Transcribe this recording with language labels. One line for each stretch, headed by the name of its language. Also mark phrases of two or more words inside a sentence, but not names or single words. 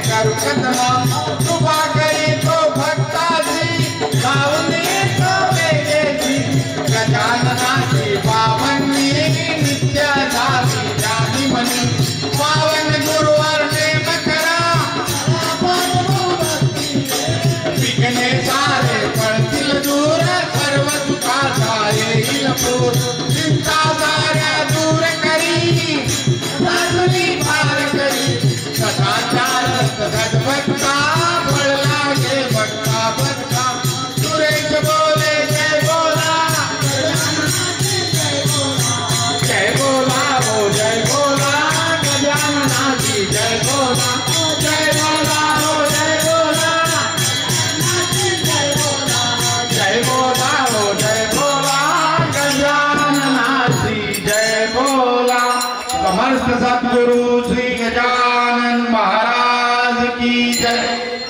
Marathi: कदमा कृपा करी तो भक्ताची लावणी तो वेगेची गजाननाची पावनी नित्य झाली जानी म्हणी पावन गुरुवर नेम करा विघ्ने सारे पळतील दूर सर्व सुखाचा येईल पूर चिंता साऱ्या दूर करी साधुनी पार करी सदाचार सद्भक्ता फळ लागे भक्ता भक्ता सुरेश बोले जय बोला जय बोला हो जय बोला गजाननाची जय बोला जय बोला हो जय बोला जय बोला हो जय बोला गजाननाची जय बोला।
Hindi: समर्थ सद्गुरु श्री गजानन महाराज की जय।